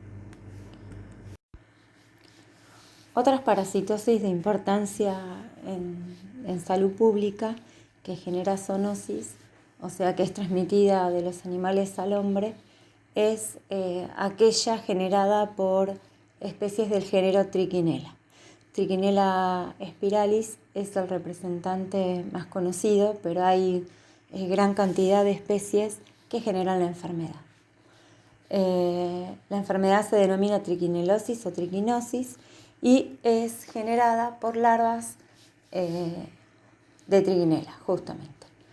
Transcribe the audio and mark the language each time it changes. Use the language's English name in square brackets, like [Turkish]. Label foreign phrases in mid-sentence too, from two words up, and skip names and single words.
[Spanish] Otras parasitosis de importancia en salud pública que genera zoonosis, o sea que es transmitida de los animales al hombre, es aquella generada por especies del género Trichinella. Trichinella spiralis es el representante más conocido, pero hay gran cantidad de especies que generan la enfermedad. La enfermedad se denomina trichinellosis o triquinosis y es generada por larvas de trichinella, justamente.